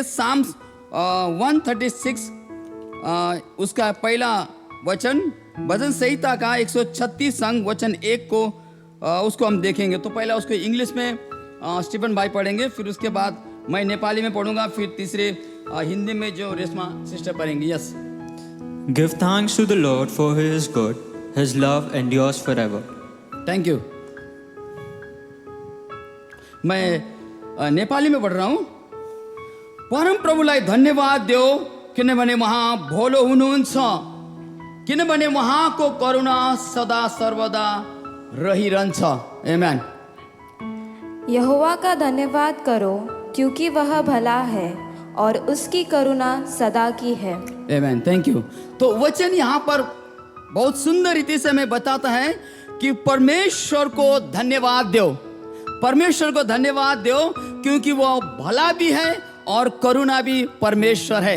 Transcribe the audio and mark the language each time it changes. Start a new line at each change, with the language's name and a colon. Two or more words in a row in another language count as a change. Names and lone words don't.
Hindi: साम्स 136 उसका पहला वचन, भजन संहिता का 136 अंग वचन 1 को उसको हम देखेंगे। तो पहला उसको इंग्लिश में स्टीफन भाई पढ़ेंगे, फिर उसके बाद मैं नेपाली में पढ़ूंगा, फिर तीसरे हिंदी में जो रेशमा सिस्टर पढ़ेंगी। यस।
English: Give thanks to the Lord for He is good. His love endures forever. thank you.
Hindi: मैं नेपाली में पढ़ रहा हूँ।
Nepali: परम प्रभुलाई धन्यवाद देऊ, किनभने उहाँ भोलो हुनुहुन्छ, किनभने उहाँको करुणा सदा सर्वदा रहिरहन्छ। आमेन।
Hindi: यहोवा का धन्यवाद करो, क्योंकि वह भला है और उसकी करुणा सदा की है। आमेन।
English: thank you.
Hindi: तो वचन यहाँ पर बहुत सुंदर रीति से हमें बताता है कि परमेश्वर को धन्यवाद दो, परमेश्वर को धन्यवाद दो, क्योंकि वो भला भी है और करुणा भी परमेश्वर है।